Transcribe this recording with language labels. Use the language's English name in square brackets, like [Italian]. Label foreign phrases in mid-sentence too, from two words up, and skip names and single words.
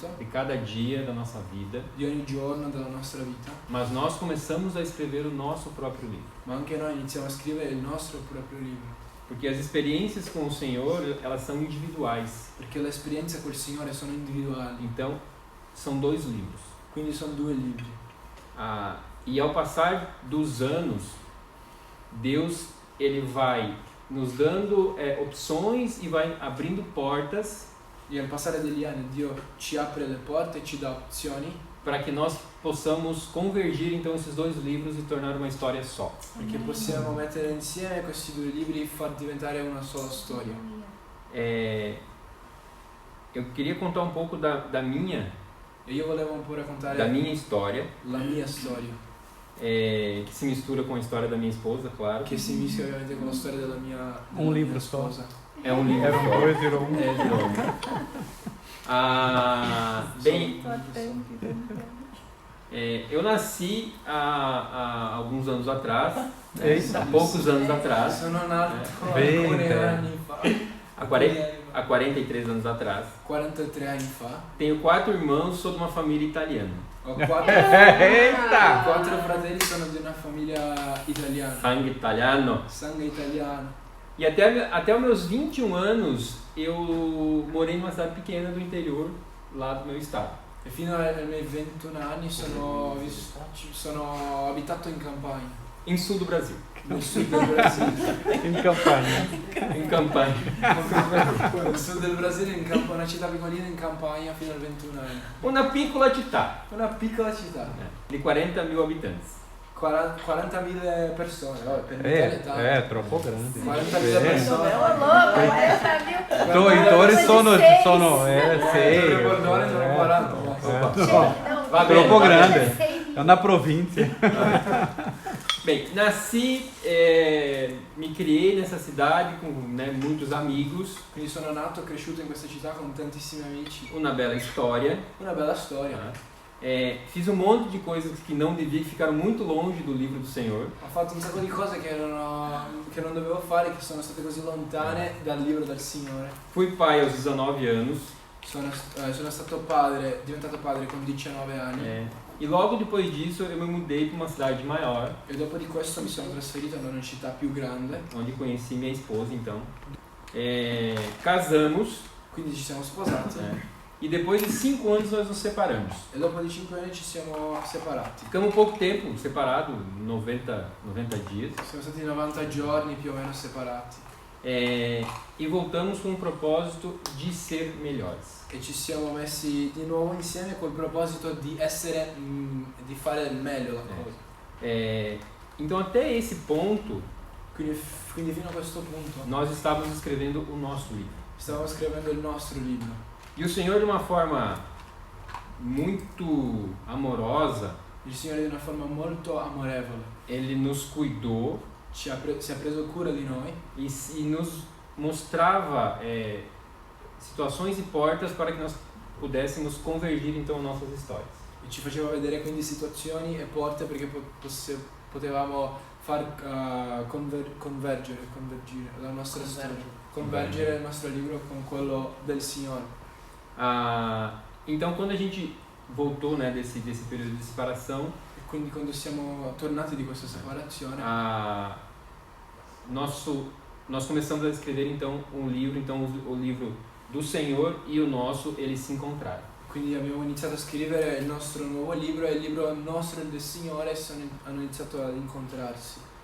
[Portuguese] de cada dia da nossa vida, [Italian] di ogni giorno della nostra vita, [Portuguese] mas nós começamos a escrever o nosso próprio livro. [Italian] ma anche noi iniziamo a scrivere il nostro proprio libro. [Portuguese] Porque as experiências com o Senhor, elas são individuais. [Italian] Perché le esperienze col Signore sono individuali, [Portuguese] Então, são 2 livros. [Italian] quindi sono 2 libri. [Portuguese] E ao passar dos anos, Deus ele vai nos dando opções e vai abrindo portas [Italian] E al passare degli anni Dio ci apre le porte e ci dà opzioni [Portuguese] para que nós possamos convergir então esses 2 livros e tornar uma história só. [Italian] perché possiamo mettere insieme questi 2 libri e far diventare una sola storia. [Portuguese] Eu queria contar um pouco da minha [Italian] E io volevo un po' raccontare [Portuguese] da minha história, [Italian] la mia storia, [Portuguese] que se mistura com a história da minha esposa, claro. [Italian] che si mischia ovviamente con la storia della mia libro mia [Portuguese] só. [Italian] sposa. [Portuguese] É um livro Eram só. 2, virou um. Virou. Bem, eu nasci há alguns anos atrás, Eita. há poucos anos atrás, [Italian] Sono nato Bene. alcuni anni fa, [Portuguese] há 43 anos atrás. [Italian] 43 anni fa. [Portuguese] Tenho 4 irmãos, sou de uma família italiana. [Italian] Ho 4 [Portuguese] Eita! [Italian] fratelli, sono di una famiglia italiana, [Portuguese] Sangue italiano. [Italian] sangue italiano. [Portuguese] E até os meus 21 anos, eu morei numa cidade pequena do interior, lá do meu estado. [Italian] E fino ai miei 21 anni sono abitato in campagna, [Portuguese] Em sul do Brasil. [Italian] nel sud del Brasile. [Portuguese] Em campanha. Em Campanha. [Italian] Nel sud del Brasile, una città piccolina in campagna fino ai 21 anni. Una piccola città, Una piccola città, di 40.000 abitanti. 40.000 persone, vabbè, per l'Italia è tanto. Troppo grande. 40.000 persone. Doitori sono sei. Bordone sono 40. Va bene, Troppo va bene. grande. È una provincia. [Portuguese] Bem, nasci, mi criei nessa cidade com muitos amigos, [Italian] Quindi sono nato e cresciuto in questa città con tantissimi amici. [Portuguese] uma bela história. [Italian] Una bella storia. [Portuguese] Fiz um monte de coisas que não devia, que ficaram muito longe do livro do Senhor. [Italian] Ho fatto un sacco di cose che non dovevo fare, che sono state così lontane dal libro del Signore. [Portuguese] Fui pai aos 19 anos. [Italian] Sono stato diventato padre con 19 anni. [Portuguese] E logo depois disso eu me mudei para uma cidade maior, [Italian] E dopo di questo mi sono trasferito in una città più grande. [Portuguese] onde conheci minha esposa então. Casamos, [Italian] Quindi ci siamo sposati. [Portuguese] e depois de 5 anos nós nos separamos. [Italian] E dopo di 5 anni ci siamo separati. [Portuguese] Ficamos pouco tempo separados, 90 dias. [Italian] Siamo stati 90 giorni più o meno separati. [Portuguese] E voltamos com o propósito de ser melhores. [Italian] E ci siamo messi di nuovo insieme col proposito di essere, di fare meglio la cosa. [Portuguese] Então até esse ponto [Italian] Quindi fino a questo punto [Portuguese] nós estávamos escrevendo o nosso livro. [Italian] stavamo scrivendo il nostro libro. [Portuguese] E o Senhor, de uma forma muito amorosa, [Italian] Il Signore di una forma molto amorevole [Portuguese] Ele nos cuidou [Italian] si è preso cura di noi [Portuguese] e nos mostrava situações e portas para que nós pudéssemos convergir então nossas histórias. [Italian] e ci faceva vedere quindi situazioni e porte perché potevamo far convergere la nostra storia, convergere il nostro libro con quello del Signore. [Portuguese] Então quando a gente voltou desse período de separação, [Italian] E quindi quando siamo tornati di questa separazione [Portuguese] nós começamos a escrever então um livro, então o livro do Senhor e o nosso, eles se encontraram. [Italian] Quindi abbiamo iniziato a scrivere il nostro nuovo libro e il libro nostro e del Signore hanno iniziato ad incontrarsi.